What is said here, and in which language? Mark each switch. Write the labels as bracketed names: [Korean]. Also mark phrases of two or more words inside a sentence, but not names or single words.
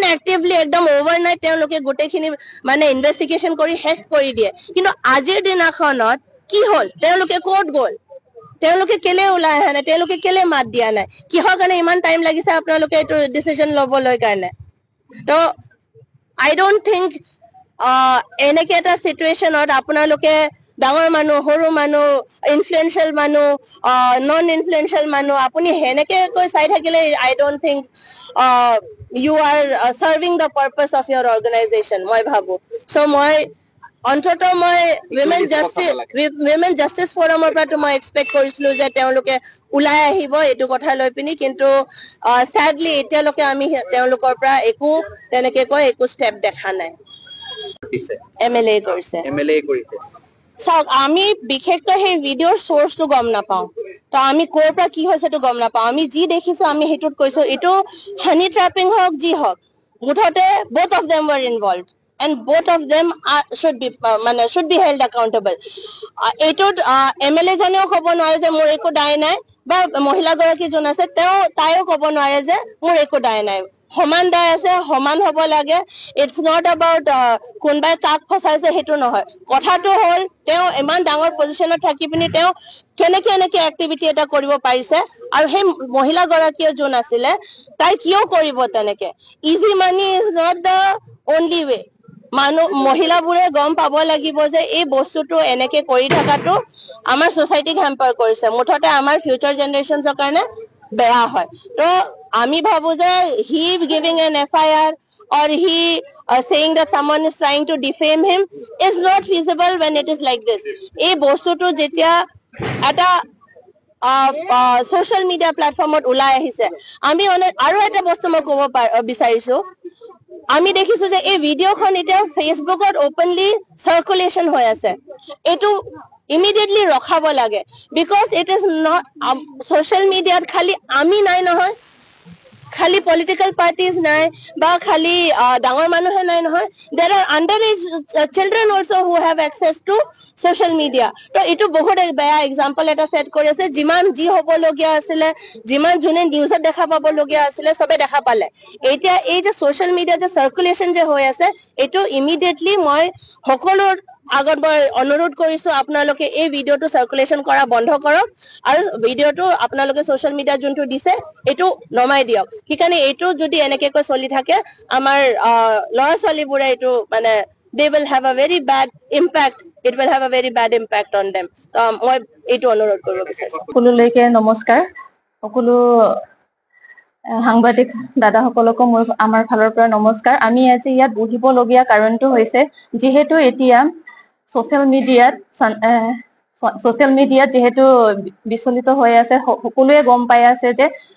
[Assamese] এক্টিভলি একদম অভাৰনাইট তেওঁলোকে গোটেইখিনি মানে ইনভেষ্টিগেশ্যন কৰি শেষ কৰি দিয়ে কিন্তু আজিৰ দিনাখনত কি হ'ল তেওঁলোকে ক'ত গ'ল তেওঁলোকে কেলে ওলাই অহা নাই তেওঁলোকে কেলে মাত দিয়া নাই কিহৰ কাৰণে ইমান টাইম লাগিছে আপোনালোকে এইটো ডিচিজন ল'বলৈ কাৰণে তো [English] I don't think [Assamese] এনেকে এটা চিটুৱেশ্যনত আপোনালোকে ডাঙৰ মানুহ সৰু মানুহ ইনফ্লুৱেঞ্চিয়েল মানুহ [English] non influential [Assamese] মানুহ আপুনি সেনেকৈ চাই থাকিলে [English] I don't think you are serving the purpose of your organisation [Assamese] মই ভাবো চ' মই অন্ততঃ মই উইমেন জাষ্টিছ ফৰামৰ পৰাতো মই এক্সপেক্ট কৰিছিলো যে তেওঁলোকে ওলাই আহিব এইটো কথা লৈ পিনি কিন্তু চেডলি এতিয়ালৈকে আমি তেওঁলোকৰ পৰা একো তেনেকে একো ষ্টেপ দেখা নাই MLA কৰিছে চাওক আমি বিশেষকৈ সেই ভিডিঅ'ৰ চ'ৰ্চটো গম নাপাওঁ তো আমি ক'ৰ পৰা কি হৈছে সেইটো গম নাপাওঁ আমি যি দেখিছো আমি সেইটোত কৈছো এইটো [English] honey trapping [Assamese] হওক যি হওক মুঠতে [English] both of them were involved and both of them should be held accountable [Assamese] এইটোত MLA জনেও ক'ব নোৱাৰে যে মোৰ একো দায় নাই বা মহিলাগৰাকী যোন আছে তাইও ক'ব নোৱাৰে যে মোৰ একো দায় নাই সমান দায় আছে সমান হ'ব লাগে [English] it's not about [Assamese] কোনোবাই কাক ফচাইছে সেইটো নহয় কথাটো হ'ল তেওঁ ইমান ডাঙৰ পজিশ্যনত থাকি পিনি তেওঁ কেনেকে এনেকে এক্টিভিটি এটা কৰিব পাৰিছে আৰু সেই মহিলাগৰাকীয়ে যোন আছিলে তাই কিয় কৰিব তেনেকে [English] easy money is not the only way [Assamese] মহিলাবোৰে গম পাব লাগিব যে এই বস্তুটো এনেকে কৰি থকাটো আমাৰ ছ'চাইটিক হেম্পাৰ কৰিছে মুঠতে আমাৰ [English] future generations [Assamese] কাৰণে বেয়া হয় তো আমি ভাবো যে [English] he giving an FIR or he saying that someone is trying to defame him is not feasible when it is like this [Assamese] এই বস্তুটো যেতিয়া এটা [English] social media [Assamese] প্লেটফৰ্মত ওলাই আহিছে আমি আৰু এটা বস্তু মই ক'ব বিচাৰিছো আমি দেখিছো যে এই ভিডিঅ'খন এতিয়া ফেচবুকত [English] openly circulation [Assamese] হৈ আছে এইটো ইমিডিয়েটলি ৰখাব লাগে [English] because it is not social media [Assamese] খালি আমি নাই নহয় খালি [English] political parties [Assamese] নাই বা খালি ডাঙৰ মানুহে নাই নহয় [English] there are under age children also who have access to social media [Assamese] তো এইটো বহুত বেয়া এক্সাম্পল এটা ছেট কৰি আছে যিমান যি হ'বলগীয়া আছিলে যিমান যোনে নিউজত দেখা পাবলগীয়া আছিলে চবে দেখা পালে এতিয়া এই যে ছ'চিয়েল মিডিয়া যে চাৰ্কুলেশ্যন যে হৈ আছে এইটো ইমিডিয়েটলি মই সকলো আগত মই অনুৰোধ কৰিছো আপোনালোকে এই ভিডিঅ'টো চাৰ্কুলেশ্যন কৰা বন্ধ কৰক আৰু ভিডিঅ'টো আপোনালোকে [English] social media [Assamese] যোনটো দিছে এইটো নমাই দিয়ক সেইকাৰণে এইটো যদি এনেকৈ চলি থাকে আমাৰ ল'ৰা ছোৱালীবোৰে এইটো মানে [English] they will have a very bad impact it will have a very bad impact on them [Assamese] মই এইটো অনুৰোধ কৰিব বিচাৰিছো সকলোলৈকে নমস্কাৰ সকলো সাংবাদিক দাদাসকলকো আমাৰ ফালৰ পৰা নমস্কাৰ আমি আজি ইয়াত বহিবলগীয়া কাৰণটো হৈছে যিহেতু এতিয়া [English] social media [Assamese] যেহেতু বিচলিত হৈ আছে সকলোৱে গম পাই আছে যে